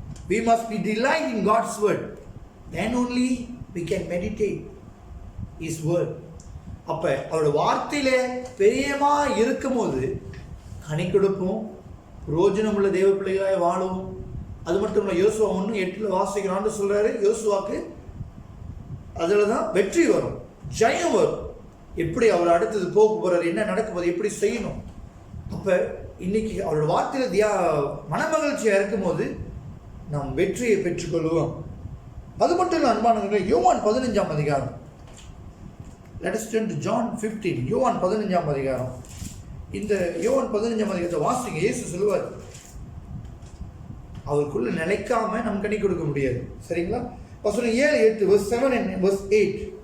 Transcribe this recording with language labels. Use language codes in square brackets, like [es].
[en] We must be delight in God's word. Then only we can meditate His word. [ta] அப்ப அவருடைய வார்த்தையில பிரியமா இருக்கும்போது கனி கொடுப்போம், பிரயோஜனம் உள்ள தேவ பிள்ளைகளாய் வாழுவோம். அது மட்டும் இல்லை, யோசுவா 1:8 வாசிக்கிறான்னு சொல்றாரு. யோசுவாக்கு அதுல தான் வெற்றி வரும், ஜெயம் வரும். எப்படி அவர் அடுத்தது போக போறாரு, என்ன நடக்க போகுது, எப்படி செய்யணும். அப்ப இன்னைக்கு அவரோட வார்த்தையில மனமகிழ்ச்சியா இருக்கும்போது நாம் வெற்றியை பெற்றுக்கொள்வோம். அது மட்டும் இல்லை அன்பானவர்களே, யோவான் 15. [en] Let us turn to John 15. [ta] யோவான் 15. இந்த யோவான் 15 வாசிங்க. இயேசு சொல்லுவார், அவருக்குள்ள நிலைக்காம நம்ம கனி கொடுக்க முடியாது. சரிங்களா? வசனம் 7-8, [en] verse 7 and verse 8.